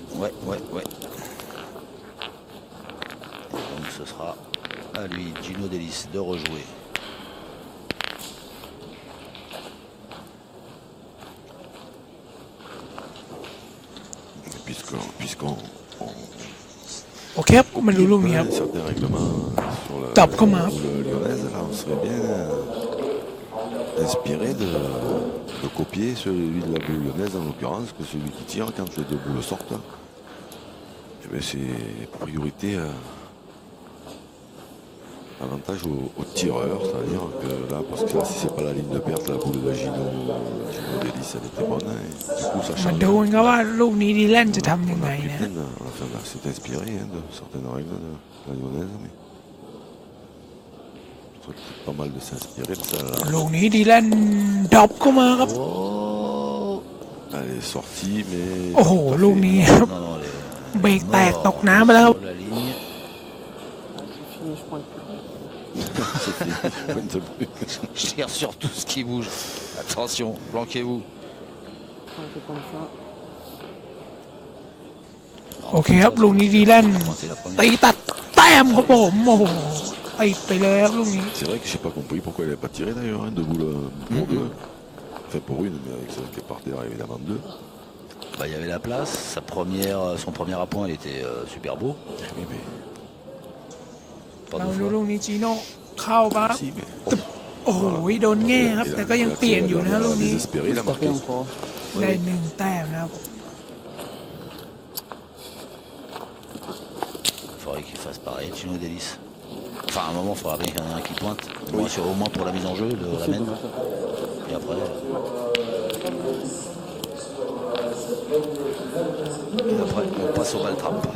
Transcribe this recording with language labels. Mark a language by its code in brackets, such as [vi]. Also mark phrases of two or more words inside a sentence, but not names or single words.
[fr] ouais. Donc ce sera à lui, Gino Delis, de rejouer. Puisqu'on [th] โอเคครับกูมาดูลูกนี้ครับ [fr] certains règlements sur Top comme un. le lyonnaise, là, on serait bien inspiré de de copier celui de la boule lyonnaise en l'occurrence, que celui qui tire quand les deux boules sortent. Eh bien, c'est priorité avantage au tireur, c'est-à-dire que là, parce que là, si c'est pas la ligne de perte, la boule de Gino Delis, elle était bonne, et du coup ça [th] มา [fr] change. [th] ดูกันครับว่าลูกนี้ดีแลนด์จะทำยัง [fr] On [th] ไง [fr] a pris [th] นะ [fr] plein, enfin, on s'est inspiré de certaines règles de la lyonnaise, mais je trouve que pas mal de s'inspirer de ça là. [th] ลูกนี้ดีแลนด์ดรอปเข้ามาครับ [fr] Oh. Elle est sortie, mais. [th] โอ้โห [fr] tout à [th] ลูก [fr] fait. [th] นี้ครับ [fr] Non, non, [th] เบรกแตกตกน้ำไปแล้วครับ [fr] sur la ligne. C'est fini, je prends le plus. C'est fini, je pointe plus. Je tire sur tout ce qui bouge. Attention, planquez-vous. Un peu comme ça. [th] โอเคครับลูกนี้ดีแลนด์ [fr] C'est la [th] ตี [fr] première. [th] ตัดแต้มครับผมโอ้โหติดไปเลยครับลูกนี้ [fr] C'est vrai que j'ai pas compris pourquoi elle n'avait pas tiré d'ailleurs, hein, deux boules pour deux. Enfin pour une, mais avec celle qui est par terre, évidemment deux. Bah, il y avait la place. Son premier appoint, il était super beau. Oui, mais. Pas [th] เรา [fr] deux [th] ดู [fr] fois. [th] ลูกนี้จีโน่เข้าปั๊บ [fr] Si, mais. [th] โอ้โหโดนแง่ครับ แต่ก็ยังเปลี่ยนอยู่นะลูกนี้ [fr] Désespéré, il a Tapé marqué. encore. [th] ได้หนึ่งแต้มนะครับ [fr] Il faudrait qu'il fasse pareil, Gino Delis. Enfin, à un moment, il faudra bien qu'il y en ait un qui pointe. Au moins pour la mise en jeu de la C'est mène. dommage. Et après. On passe au ball trap.